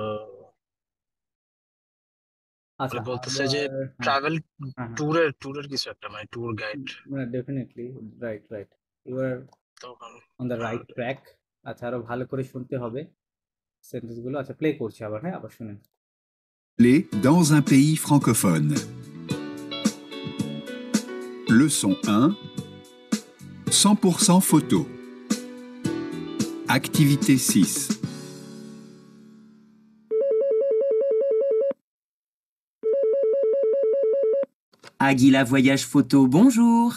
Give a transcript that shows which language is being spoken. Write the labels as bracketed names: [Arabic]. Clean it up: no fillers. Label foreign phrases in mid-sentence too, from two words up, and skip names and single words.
[Bangla] আচ্ছা, মানে বলতেছে যে আবার হ্যাঁ, ট্রাভেল হ্যাঁ, হ্যাঁ, ট্যুরের কিছু একটা মানে [English] tour guide definitely, right, right. you are [Bangla] তখন। [English] on the [Bangla] হ্যাঁ, [English] right track. [Bangla] আচ্ছা, আরো ভালো করে শুনতে হবে সেন্টেন্স গুলো। আচ্ছা, প্লে করছি আবার, হ্যাঁ, আবার শুনেন। [French] Dans un pays francophone. Leçon 1. 100% photo. Activité 6. Aguila Voyage Photo, bonjour.